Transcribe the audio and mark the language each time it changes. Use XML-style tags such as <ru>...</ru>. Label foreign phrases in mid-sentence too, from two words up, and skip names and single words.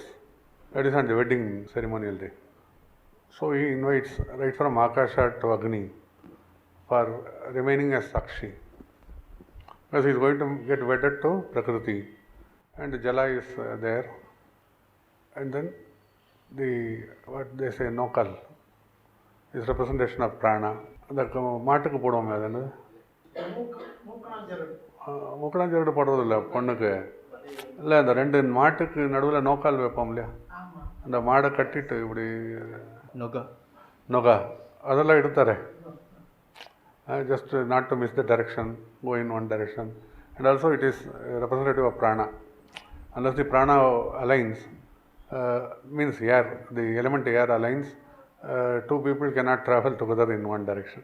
<en>That is on the wedding ceremonial day. So he invites right from Akasha to Agni for remaining as Sakshi. Because he is going to get wedded to Prakriti, and Jala is there, and then what they say, Nokal is representation of prana.</en> <kn>ಅದಕ್ಕೆ ಮಾಟಕ್ಕೆ</kn> <ta>போடுவாங்க, அது என்னது, மூக்கணாஞ்சரடு போடுறதில்ல பொண்ணுக்கு, இல்லை அந்த ரெண்டு மாட்டுக்கு நடுவில் நோக்கால் வைப்போம் இல்லையா, அந்த மாடை கட்டிட்டு இப்படி நொகா அதெல்லாம் எடுத்தாரே,</ta> <en>just not to miss the direction, go in one direction. And also it is representative of prana. Unless the prana aligns, means air, the element air aligns, two people cannot travel together in one direction.</en>